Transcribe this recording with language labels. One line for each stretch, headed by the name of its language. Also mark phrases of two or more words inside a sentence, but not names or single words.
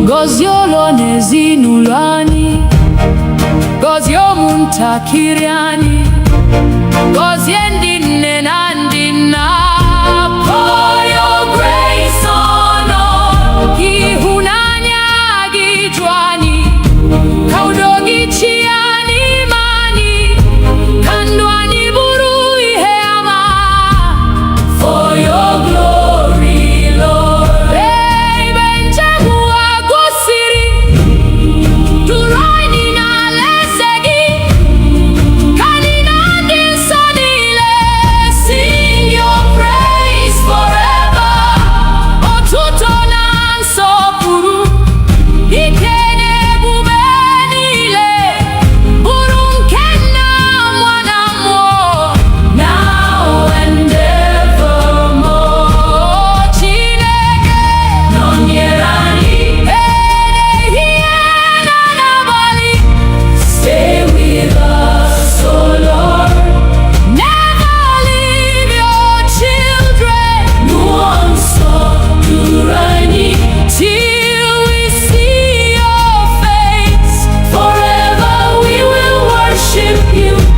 Igbo: Gozie ụlọ n'ezinụlọ anyị, gozie ụmụntakịrị anyị, gozie ndị nne na ndị nna.
English: Pour your grace on us.
Igbo: Ịhụnanya gị ju anyị, ka udo gị chịa n'ime anyị, ka ndụ anyị bụrụ ihe ama.
English: For your glory, Lord.
Igbo: Ebe njem ụwa gwụsịrị, duru anyị n'alaeze gị, ka anyị na ndị nsọ niile
English: Sing your praise forever.
Igbo: otuto na nsọpụrụ, ike na ebube niile bụrụ nke Nna, Nwa na Mmụọ,
English: Now and evermore.
Igbo: Chineke Nọnyere anyị. ehihie na n'abalị.
English: Stay with us, O Lord. Never leave your children
Igbo: Mmụọ nsọ duru anyị.
English: till we see your face. Forever we will worship you.